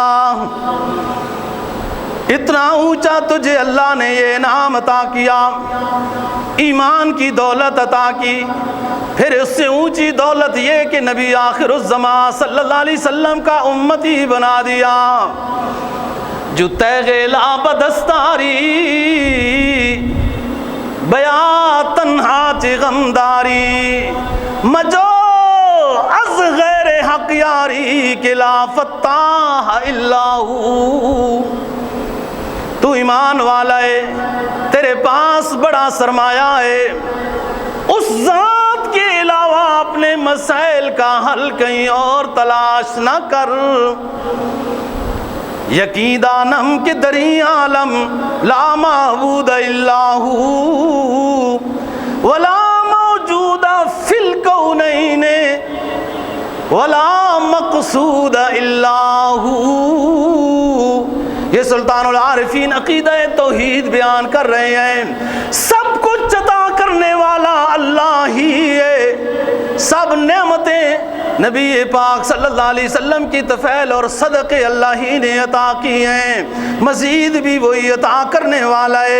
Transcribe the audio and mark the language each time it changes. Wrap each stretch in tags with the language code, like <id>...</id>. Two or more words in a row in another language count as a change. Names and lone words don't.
<ur>اتنا اونچا تجھے اللہ نے یہ انعام عطا کیا، ایمان کی دولت عطا کی، پھر اس سے اونچی دولت یہ کہ نبی آخر الزمان صلی اللہ علیہ وسلم کا امتی بنا دیا۔</ur> <fa>جو تیغ لاب دستاری بیا تنہا چی غمداری، مجو از غیر حق یاری</fa> <ur>کہ</ur> <ar>لا فتاح الا ہو،</ar> <ur>تو ایمان والا ہے، تیرے پاس بڑا سرمایہ ہے، اس ذات کے علاوہ اپنے مسائل کا حل کہیں اور تلاش نہ کر۔</ur> <fa>یقین دانم کہ دری عالم</fa> <ar>لا معبود الا ہو، ولا موجود فی الکونین ولا مقصود الا ہو۔</ar> <ur>یہ سلطان العارفین عقیدہ توحید بیان کر رہے ہیں۔ سب کچھ عطا کرنے والا اللہ ہی ہے، سب نعمتیں نبی پاک صلی اللہ علیہ وسلم کی طفیل اور صدقے اللہ ہی نے عطا کی ہیں، مزید بھی وہی عطا کرنے والا ہے۔</ur>